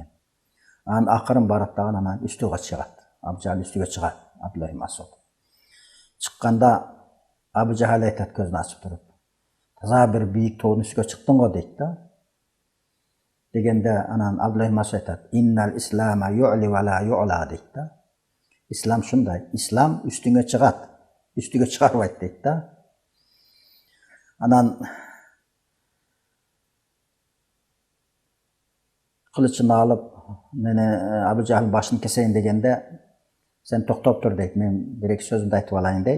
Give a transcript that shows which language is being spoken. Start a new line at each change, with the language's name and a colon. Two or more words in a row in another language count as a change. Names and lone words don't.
Kyrgyz: Анан акырын барат дагы, анан үстүгө чыгат. Абу Жахал үстүгө чыгат, Абдуллах ибн Масуд. Чыкканда Абу Жахал айтат көзүн ачып туруп: "Таза бир бийик тоонун үстүгө чыктың го" дейт да. Дегенде анан Абдуллах ибн Масуд айтат:
Arabic: "إن الإسلام يعلو ولا يعلى"
Kyrgyz: дейт да. Ислам шундай, ислам үстүңө чыгат, үстүгө чыгарбайт дейт да. Анан кылычын алып, мени Абу Жахалдын башын кесейин дегенде, "Сен токтоп тур" дейт, "Мен бир эки сөзүмдү айтып алайын" дейт.